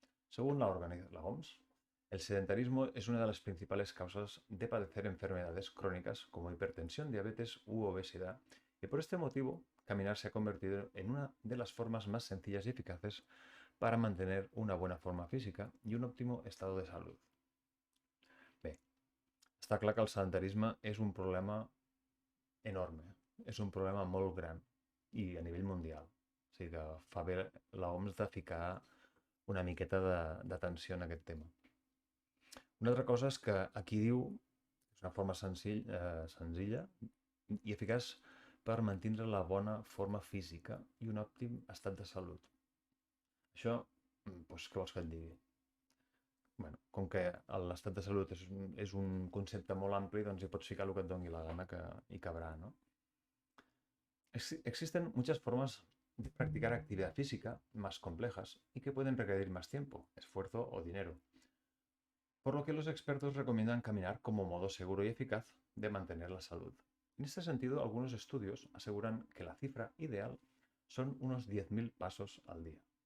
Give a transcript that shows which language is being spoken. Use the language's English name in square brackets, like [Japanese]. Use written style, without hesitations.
[Spanish] Según la OMS, el sedentarismo es una de las principales causas de padecer enfermedades crónicas como hipertensión, diabetes u obesidad, y por este motivo, caminar se ha convertido en una de las formas más sencillas y eficaces para mantener una buena forma física y un óptimo estado de salud. [Catalan] Bé, està clar que el sedentarisme és un problema enorme, és un problema molt gran i a nivell mundial. O sigui que fa bé l'OMS de ficar una miqueta d'atenció en aquest tema. Una altra cosa és que aquí diu, és una forma senzilla i eficaç per mantenir la bona forma física i un òptim estat de salut. Això, doncs, què vols que et digui? Bueno, com que l'estat de salut és un concepte molt ampli, doncs hi pots ficar el que et doni la gana que hi cabrà, ¿no? [Spanish] Existen muchas formas de practicar actividad física más complejas y que pueden requerir más tiempo, esfuerzo o dinero, por lo que los expertos recomiendan caminar como modo seguro y eficaz de mantener la salud. En este sentido, algunos estudios aseguran que la cifra ideal son unos 10.000 pasos al día.